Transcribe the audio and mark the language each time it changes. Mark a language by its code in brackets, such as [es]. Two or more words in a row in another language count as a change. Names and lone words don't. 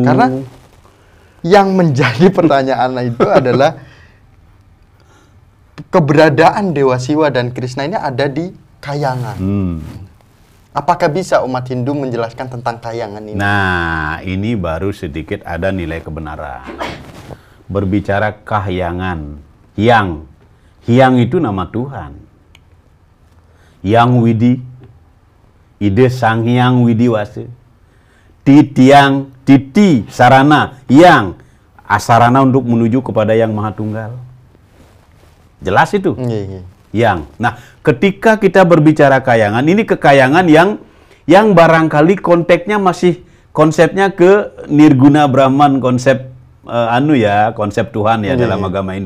[id] Karena yang menjadi pertanyaan itu adalah keberadaan Dewa Siwa dan Krishna ini ada di Kayangan. Apakah bisa umat Hindu menjelaskan tentang Kayangan ini? Nah, ini baru sedikit ada nilai kebenaran. Berbicara Kahyangan, Hyang itu nama Tuhan. Yang Widi, Ide Sang Hyang Widi Wase. Titiang, Titi, Sarana, Yang, asarana untuk menuju kepada Yang Maha Tunggal. Jelas itu? Iya. Yang. Nah, ketika kita berbicara Kayangan, ini kekayangan yang barangkali konteksnya masih konsepnya ke Nirguna Brahman, konsep konsep Tuhan ya dalam agama Hindu.